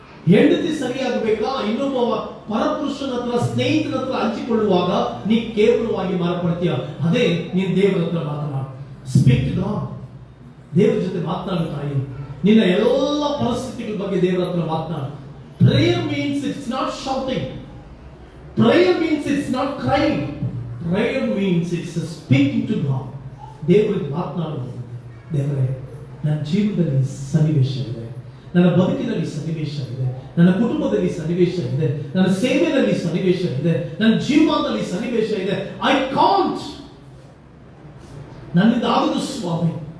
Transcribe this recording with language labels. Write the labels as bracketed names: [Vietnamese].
[Kannada] ಹೆಂಡತಿ ಸರಿಯಾಗಬೇಕಾ? ಇನ್ನೊಬ್ಬ ಪರಪುರುಷನ ಹತ್ರ, ಸ್ನೇಹಿತನ ಹತ್ರ ಹಂಚಿಕೊಳ್ಳುವಾಗ ನೀ ಕೇವಲವಾಗಿ ಮಾರ್ಪಡ್ತೀಯ. ಅದೇ ನೀನ್ ದೇವರ ಹತ್ರ ಮಾತನಾಡು. [English] speak to God, [Kannada] ದೇವರ ಜೊತೆ ಮಾತನಾಡು ತಾಯಿ. ನಿನ್ನ ಎಲ್ಲ ಪರಿಸ್ಥಿತಿಗಳ ಬಗ್ಗೆ ದೇವರ ಹತ್ರ ಮಾತನಾಡು. [English] Prayer means it's not shouting. Prayer means it's not crying. Prayer means it's speaking to God. [Kannada] ದೇವರಿಗೆ ಮಾತನಾಡುವುದು. ದೇವರೇ, ನನ್ನ ಜೀವನದಲ್ಲಿ ಸನ್ನಿವೇಶ ಇದೆ, ನನ್ನ ಬದುಕಿನಲ್ಲಿ ಸನ್ನಿವೇಶ ಇದೆ, ನನ್ನ ಕುಟುಂಬದಲ್ಲಿ ಸನ್ನಿವೇಶ ಇದೆ, ನನ್ನ ಸೇವೆಯಲ್ಲಿ ಸನ್ನಿವೇಶ ಇದೆ, ನನ್ನ ಜೀವನದಲ್ಲಿ ಸನ್ನಿವೇಶ ಇದೆ. [English] I can't, [Kannada] ನನ್ನಿಂದ ಆಗದು ಸ್ವಾಮಿ.